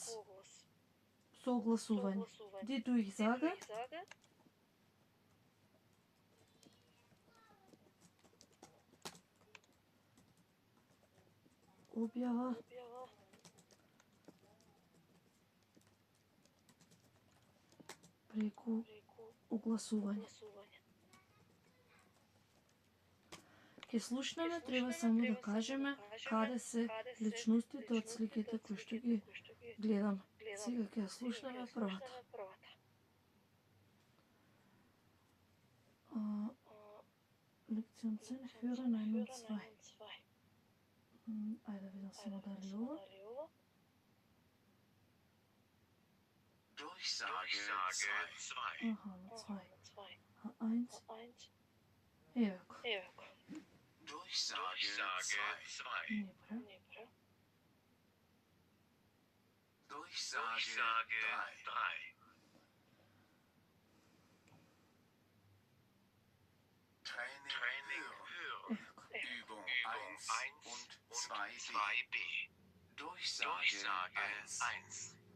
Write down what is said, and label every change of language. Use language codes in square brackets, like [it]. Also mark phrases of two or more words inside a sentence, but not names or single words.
[mk] Согласување. [de] Die Durchsage [mk] објава преку огласување. Ке слушнеме, треба само да кажеме каде се личностите од сликите кои што ги гледам. Сега ќе слушнеме првата. [de] Lektion 10, Hören 1 und 2. [mk] Ајде видам само дали ова. [de] Durchsage 2. [mk] Аха, на 2. А 1. Ево го. [de] Durchsage 2. [mk] Не бре. [de] Durchsage 3. Training hören. Übung 1 und 2b. Durchsage 1.